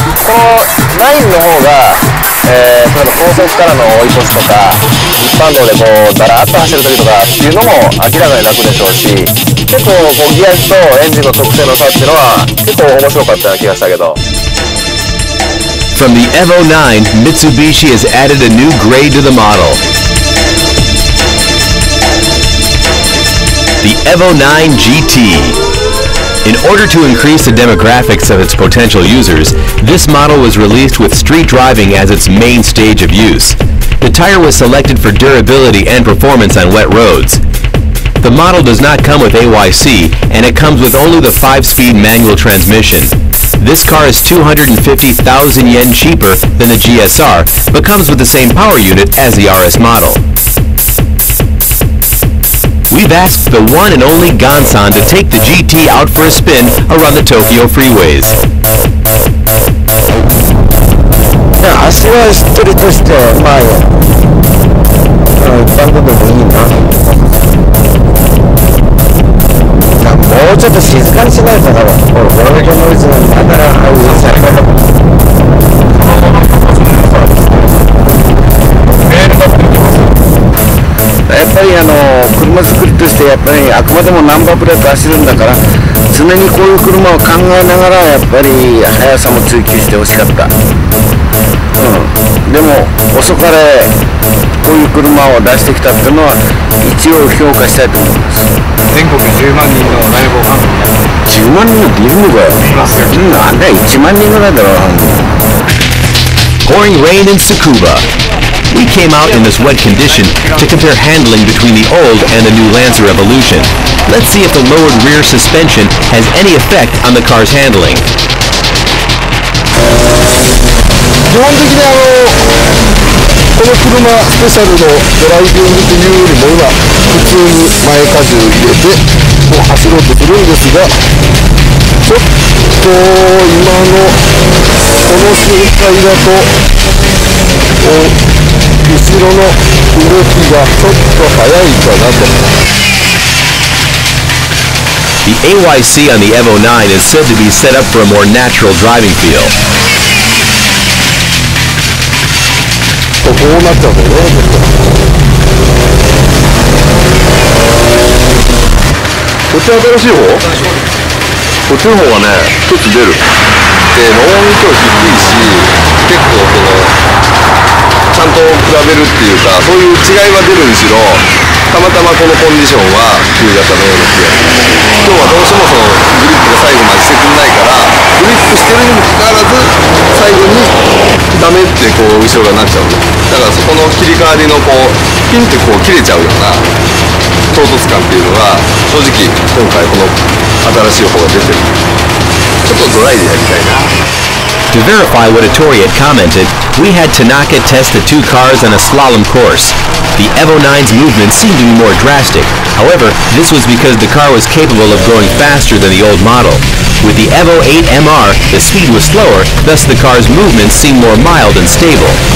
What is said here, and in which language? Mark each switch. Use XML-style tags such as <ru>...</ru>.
<ja>この9の方が、例えば高速からの追い越しとか一般道でこうだらっと走る時とかっていうのも明らかに楽でしょうし、結構こうギアとエンジンの特性の差っていうのは結構面白かったような気がしたけど。</ja> <en>From the Evo 9, Mitsubishi has added a new grade to the model. The Evo 9 GT. In order to increase the demographics of its potential users, this model was released with street driving as its main stage of use. The tire was selected for durability and performance on wet roads. The model does not come with AYC, and it comes with only the 5-speed manual transmission. This car is 250,000 yen cheaper than the GSR, but comes with the same power unit as the RS model. We've asked the one and only Gonsan to take the GT out for a spin around the Tokyo freeways.</en> <ja>足はしっとりとしてまあ一般でもいいな。もうちょっと静かにしないとな。俺このノイズがまだうるさい。やっぱり車作りとしてやっぱりあくまでもナンバープレート走るんだから常にこういう車を考えながらやっぱり速さも追求してほしかった。でも遅かれこういう車を出してきたっていうのは一応評価したいと思います。全国10万人のライブを 10万人っているのかよ。なんだよ1万人ぐらいだろ。</ja> <en>Pouring rain in Tsukuba. We came out in this wet condition to compare handling between the old and the new Lancer Evolution. Let's see if the lowered rear suspension has any effect on the car's handling.</en> <ja>基本的にこの車スペシャルのドライビングというよりも今普通に前荷重入れてこう走ろうとするんですが、ちょっと今のこの周回だと後ろの動きがちょっと速いかなと。</ja> <en>The AYC on the Evo 9 is said to be set up for a more natural driving feel.</en> <ja>こうなっちゃうんだよね。こっち新しい方？こっちの方はね、一つ出る。で、ローンと低いし、結構ちゃんと比べるっていうか、そういう違いは出るにしろ、たまたまこのコンディションは旧型のような気がする。今日はどうしてもそのグリップが最後までしてくれないから、グリップしてるにもかかわらず、最後にダメってこう後ろがなっちゃうの。だからそこの切り替わりのこうピンってこう切れちゃうような唐突感っていうのが正直今回この新しい方が出てる。ちょっとドライでやりたいな。</ja> <en>To verify what Hattori had commented, we had Tanaka test the two cars on a slalom course. The Evo 9's movement seemed to be more drastic. However, this was because the car was capable of going faster than the old model. With the Evo 8 MR, the speed was slower, thus the car's movement seemed more mild and stable.</en>